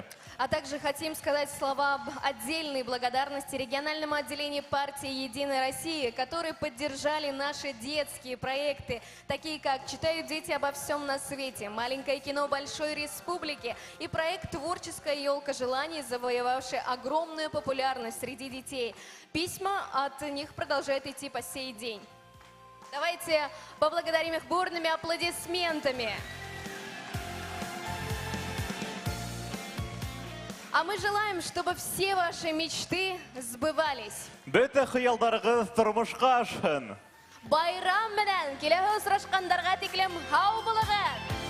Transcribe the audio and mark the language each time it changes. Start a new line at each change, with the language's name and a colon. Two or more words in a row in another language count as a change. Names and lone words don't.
Russian: А также хотим сказать слова об отдельной благодарности региональному отделению партии «Единой России», которые поддержали наши детские проекты, такие как «Читают дети обо всем на свете», «Маленькое кино Большой Республики» и проект «Творческая елка желаний», завоевавший огромную популярность среди детей. Письма от них продолжают идти по сей день. Давайте поблагодарим их бурными аплодисментами. А мы желаем, чтобы все ваши мечты сбывались.
Bashkir: Бөтә хыялдарыгыз тормышка ашһын. Байрам менән киләһе осрашкандарга тиклем һау булыгыз!